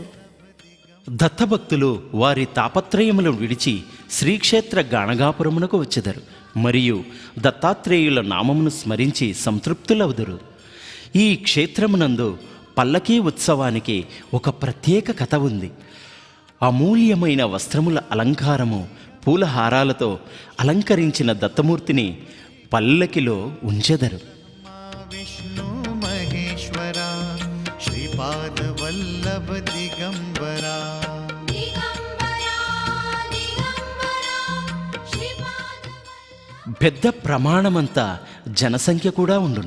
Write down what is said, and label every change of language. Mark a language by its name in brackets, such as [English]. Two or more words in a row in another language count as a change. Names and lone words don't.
[Telugu] దత్తభక్తులు వారి తాపత్రయములను విడిచి శ్రీక్షేత్ర గాణగాపురమునకు వచ్చెదరు మరియు దత్తాత్రేయుల నామమును స్మరించి సంతృప్తులవుదురు. ఈ క్షేత్రమునందు పల్లకీ ఉత్సవానికి ఒక ప్రత్యేక కథ ఉంది. అమూల్యమైన వస్త్రముల అలంకారము, పూలహారాలతో అలంకరించిన దత్తమూర్తిని పల్లకిలో ఉంచెదరు. [Marathi] विष्णु महेश्वरा श्रीपादवल्लभ दिगंबरा दिगंबरा दिगंबरा श्रीपाद [Telugu] పెద్ద ప్రమాణమంతా జనసంఖ్య కూడా ఉండును.